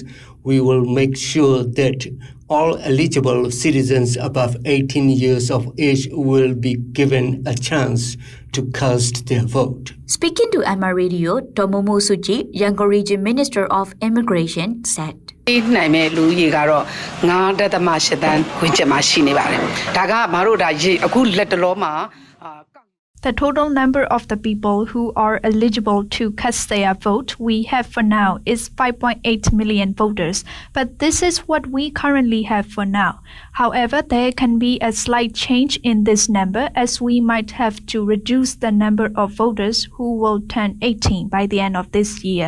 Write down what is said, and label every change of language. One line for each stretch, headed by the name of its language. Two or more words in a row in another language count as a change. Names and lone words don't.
English: We will make sure that all eligible citizens above 18 years of age will be given a chance to cast their vote. Speaking to Emma Radio, Tomomo Suji, Yangon Region Minister of Immigration, said.
Burmese: နိုင်မဲ့လူကြီးကတော့9.8တန်းဝန်းကျင်မှာရှိနေပါတယ်ဒါကမတို့ဒါအခုလက်တလောမှာ
English: The total number of the people who are eligible to cast their vote we have for now is 5.8 million voters, but this is what we currently have for now. However, there can be a slight change in this number as we might have to reduce the number of voters who will turn 18 by the end of this year.